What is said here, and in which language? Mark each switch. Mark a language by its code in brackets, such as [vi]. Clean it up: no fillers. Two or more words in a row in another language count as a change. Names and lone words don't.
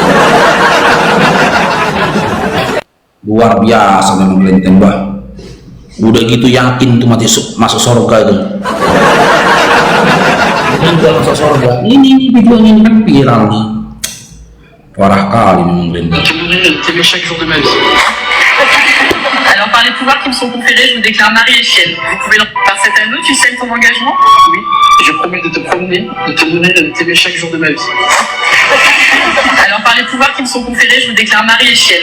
[id] Luar biasa memang kalian tembak. Udah gitu yakin tuh mati masuk surga itu. Tinggal masuk surga. Ini videonya ini kan viral nih. Parah kali memang kalian. [fr] Alors, par les pouvoirs qui me sont conférés, je vous déclare mari et chienne. Vous pouvez leur par cet anneau, tu scelles ton engagement? Oui. Je promets de te promener, de te donner, de t'aimer chaque jour de ma vie. Alors, par les pouvoirs qui me sont conférés, je vous déclare mari et chienne.